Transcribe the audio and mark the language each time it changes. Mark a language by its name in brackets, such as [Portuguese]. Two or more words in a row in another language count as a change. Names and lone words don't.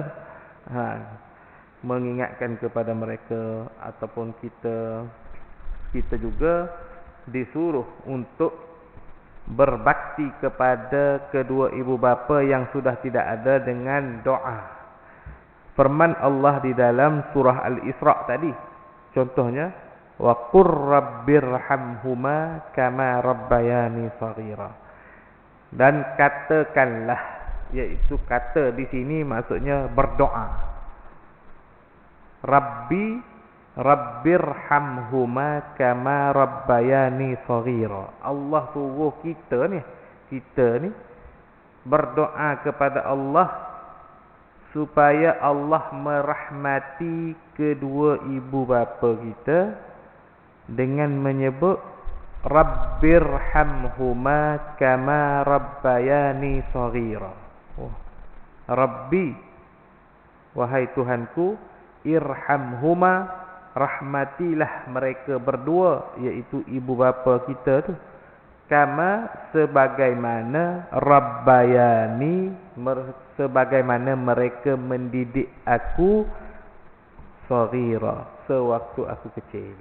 [Malay] Mengingatkan kepada mereka, ataupun kita juga disuruh untuk berbakti kepada kedua ibu bapa yang sudah tidak ada dengan doa. Firman Allah di dalam surah Al-Isra tadi, contohnya, [Arabic] وقل رب ارحمهما كما ربياني صغيرا. [Malay] Dan katakanlah, iaitu kata di sini maksudnya berdoa. [Arabic] رب ارحمهما كما ربياني صغيرا. [Malay] Allah suruh kita ni berdoa kepada Allah supaya Allah merahmati kedua ibu bapa kita dengan menyebut [Arabic] رب ارحمهما كما ربياني صغيرا. [Malay] Rabbi, wahai Tuhanku, irhamhuma, rahmatilah mereka berdua, iaitu ibu bapa kita tu, kama, sebagaimana, rabbayani, sebagaimana mereka mendidik aku, shaghira, sewaktu aku kecil.